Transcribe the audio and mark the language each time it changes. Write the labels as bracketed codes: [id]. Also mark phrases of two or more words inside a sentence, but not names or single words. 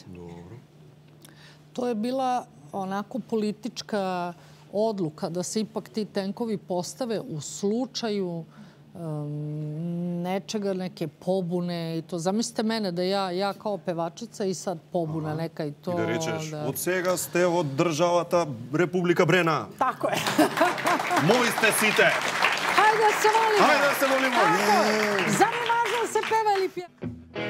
[sr] To je bila onako politička odluka da se ipak ti tenkovi postave u slučaju nečega, neke pobune i to. Zamislite mene da ja kao pevačica i sad pobuna neka i to. I da rečeš, [mk] od сега сте од државата Република Брена. [sr] Tako je. [mk] Мои сте сите. [sr] Hajde da se volimo. Hajde da se volimo. Zar je važno da se peva ili pjeva?